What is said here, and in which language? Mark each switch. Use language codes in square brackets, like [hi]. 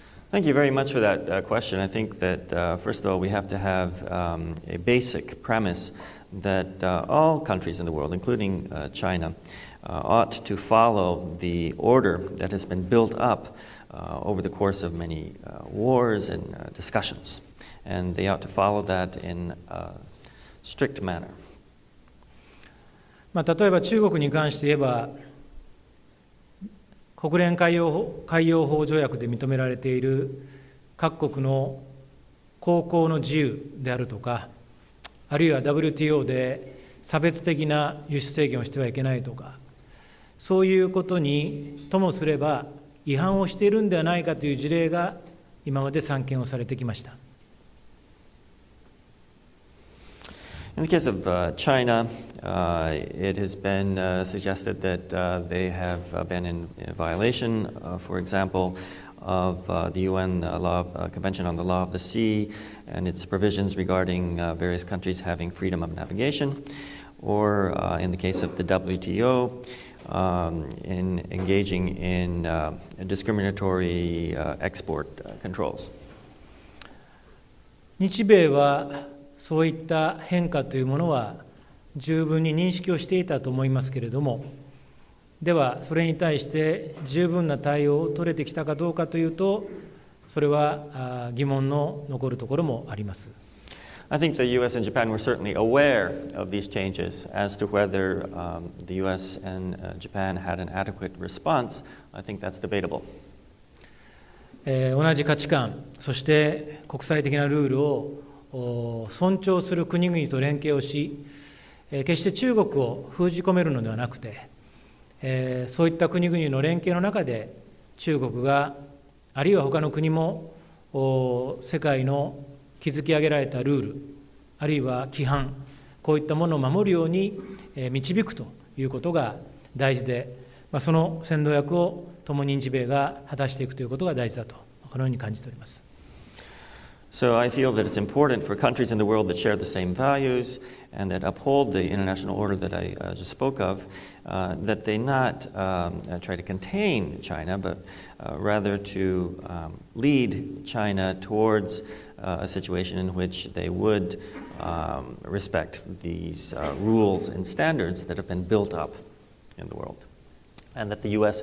[en] Thank you very much for that question. I think that, first of all, we have to have a basic premise that all countries in the world, including China, ought to follow the order that has been built up over the course of many wars and discussions. And they ought to follow that in a strict manner. [ja] 例えば中国に関して言えば、国連海洋法条約で認められている各国の航行の自由であるとか、あるいは WTO で差別的な輸出制限をしてはいけないとか、そういうことにともすれば違反をしているんではないかという事例が今まで散見をされてきました。 [en] In the case of China, it has been suggested that they have been in violation, for example, of the UN Convention on the Law of the Sea and its provisions regarding various countries having freedom of navigation, or in the case of the WTO, in engaging in discriminatory export controls. [ja] 日米はそういった変化というものは十分に認識をしていたと思いますけれども、ではそれに対して十分な対応を取れてきたかどうかというと、それは疑問の残るところもあります。 [en] I think the U.S. and Japan were certainly aware of these changes. As to whether the U.S. and Japan had an adequate response, I think that's debatable. [ja] 同じ価値観、そして国際的なルールを尊重する国々と連携をし、決して中国を封じ込めるのではなくて、そういった国々の連携の中で中国があるいは他の国も世界の築き上げられたルールあるいは規範、こういったものを守るように導くということが大事で、その先導役を共に日米が果たしていくということが大事だと、このように感じております。 [en] So I feel that it's important for countries in the world that share the same values and that uphold the international order that I just spoke of, that they not try to contain China, but rather to lead China towards a situation in which they would respect these rules and standards that have been built up in the world, and that the U.S.